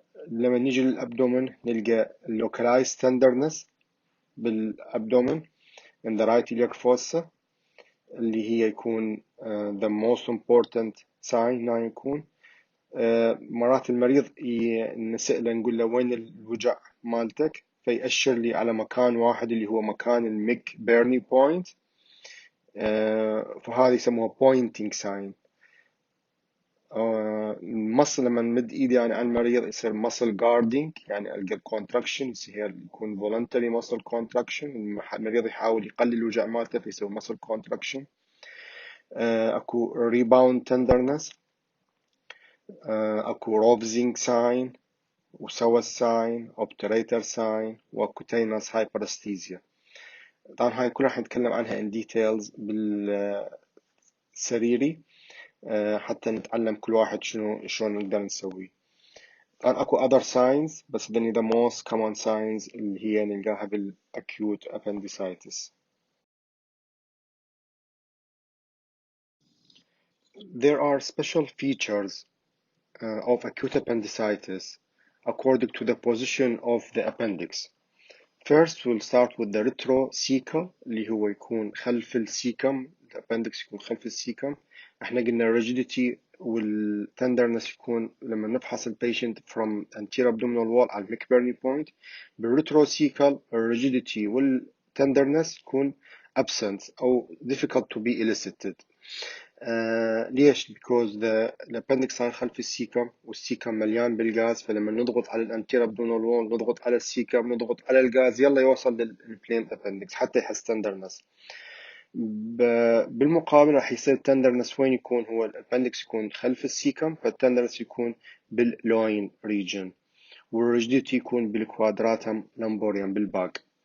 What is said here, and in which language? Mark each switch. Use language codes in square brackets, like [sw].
[ar] لما نيجي للأبدومن نلقى localized tenderness بالأبدومن [en] in the right iliac fossa [ar] اللي هي يكون [en] the most important sign [ar] هنا يكون مرات المريض نسأله نقول له وين الوجع مالتك فيأشر لي على مكان واحد اللي هو مكان الميك بيرني بوينت فهذه يسموها pointing sign. المصل لما نمد ايدي يعني على المريض يصير muscle guarding يعني القى contraction يصير يكون voluntary muscle contraction المريض يحاول يقلل الوجع مالته فيصير muscle contraction. اكو rebound tenderness اكو roving sign وسوس sign obturator sign وcutaneous hyperesthesia. طبعا هاي كلها راح نتكلم عنها [en] in details [ar] بالسريري حتى نتعلم كل واحد شلون نقدر نسويه. طبعا اكو other signs بس هذني [en] the most common signs [ar] اللي هي نلقاها بالacute appendicitis. [en] There are special features of acute appendicitis according to the position of the appendix. First we'll start with the retrocecal [ar] اللي هو يكون خلف السيكم الابندكس يكون خلف السيكم. احنا قلنا rigidity والtenderness يكون لما نفحص البيشنت [en] from anterior abdominal wall [ar] على الميك بيرني بوينت. بالretrocecal rigidity والtenderness يكون absent أو [en] difficult to be elicited. [ar] ليش؟ because الابندكس صار خلف السيكم والسيكم مليان بالغاز فلما نضغط على الانتير ابدومينال وول نضغط على السيكم نضغط على الغاز يلا يوصل للانفليمد ابندكس حتى يحس تندرنس. بالمقابل راح يصير تندرنس وين يكون هو الابندكس يكون خلف السيكم فالتندرنس يكون باللوين ريجن والريجديتي يكون بالكوادراتم لامبوريوم بالباك.